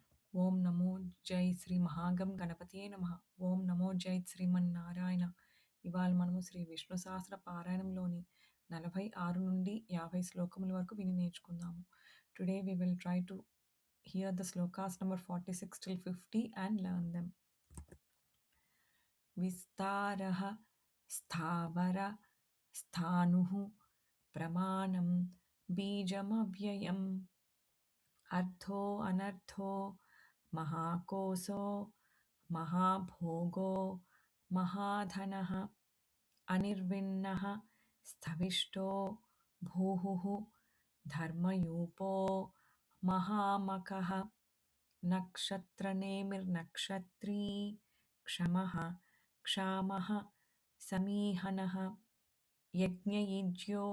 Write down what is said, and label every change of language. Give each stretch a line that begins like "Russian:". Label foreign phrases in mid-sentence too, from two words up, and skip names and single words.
Sanskrit: ఓం నమో జై శ్రీ మహాగం గణపతియే నమః. ఓం నమో జై శ్రీమన్నారాయణ.
Telugu: ఇవాళ మనము శ్రీ విష్ణు సహస్ర పారాయణంలోని 46 నుండి 50 శ్లోకముల వరకు విని నేర్చుకుందాము.
English: టుడే we will try to hear the slokas number 46 till 50 and learn them.
Sanskrit: విస్తారః స్థావర స్థాణుః ప్రమాణం బీజమవ్యయం అర్థో అనర్థో महाकोशो महाभोगो महाधनः अनिर्विण्णः स्थविष्टो भूहुः धर्मयूपो महामकः नक्षत्रनेमिर्नक्षत्री क्षमः क्षामः समीहनः यज्ञयुज्यो